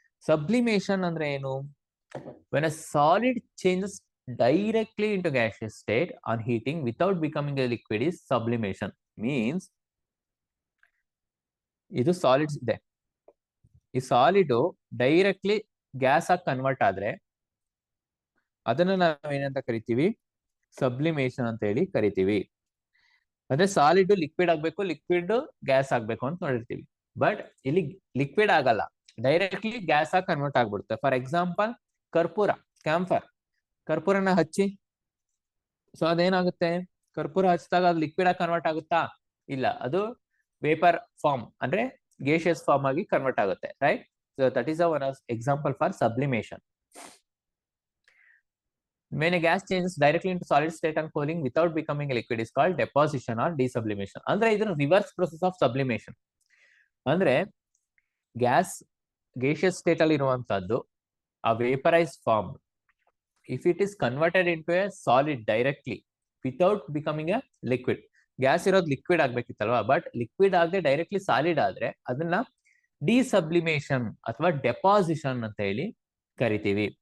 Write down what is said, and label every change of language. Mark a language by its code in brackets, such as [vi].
[kn] Sublimation ಅಂದ್ರೆ ಏನು, [en] when a solid changes directly into gaseous state on heating without becoming a liquid is sublimation. [kn] Means ಇದು solids ಇದೆ, ಈ solid directly gas ಆಗಿ convert ಆದ್ರೆ ಅದನ್ನ ನಾವು ಏನಂತ ಕರಿತೀವಿ, ಸಬ್ಲಿಮೇಷನ್ ಅಂತ ಹೇಳಿ ಕರಿತೀವಿ. ಅಂದ್ರೆ ಸಾಲಿಡ್ ಲಿಕ್ವಿಡ್ ಆಗ್ಬೇಕು, ಲಿಕ್ವಿಡ್ ಗ್ಯಾಸ್ ಆಗ್ಬೇಕು ಅಂತ ನೋಡಿರ್ತೀವಿ. ಬಟ್ ಇಲ್ಲಿ ಲಿಕ್ವಿಡ್ ಆಗಲ್ಲ, ಡೈರೆಕ್ಟ್ಲಿ ಗ್ಯಾಸ್ ಆಗಿ ಕನ್ವರ್ಟ್ ಆಗ್ಬಿಡುತ್ತೆ. ಫಾರ್ ಎಕ್ಸಾಂಪಲ್, ಕರ್ಪೂರ, ಕ್ಯಾಂಫರ್, ಕರ್ಪೂರನ ಹಚ್ಚಿ, ಸೊ ಅದೇನಾಗುತ್ತೆ, ಕರ್ಪೂರ ಹಚ್ಚಿದಾಗ ಅದು ಲಿಕ್ವಿಡ್ ಆಗಿ ಕನ್ವರ್ಟ್ ಆಗುತ್ತಾ, ಇಲ್ಲ, ಅದು ವೇಪರ್ ಫಾರ್ಮ್ ಅಂದ್ರೆ ಗೇಷಿಯಸ್ ಫಾರ್ಮ್ ಆಗಿ ಕನ್ವರ್ಟ್ ಆಗುತ್ತೆ, right. [en] So that is one example for sublimation. When a gas changes directly into solid state and cooling without becoming a liquid is called deposition or desublimation. [kn] ಅಂದ್ರೆ ಇದರ reverse process of sublimation. ಅಂದ್ರೆ gas gaseous state ಅಲ್ಲಿ ಇರುವಂತದ್ದು ಆ vaporise form, [en] if it is converted into a solid directly without becoming a liquid, [kn] gas ಇರೋದು liquid ಆಗ್ಬೇಕಿತ್ತಲ್ವಾ, but liquid ಆಗದೆ directly solid ಆದ್ರೆ ಅದನ್ನ ಡಿಸಬ್ಲಿಮೇಷನ್ ಅಥವಾ ಡೆಪಾಸಿಷನ್ ಅಂತ ಹೇಳಿ ಕರಿತೀವಿ.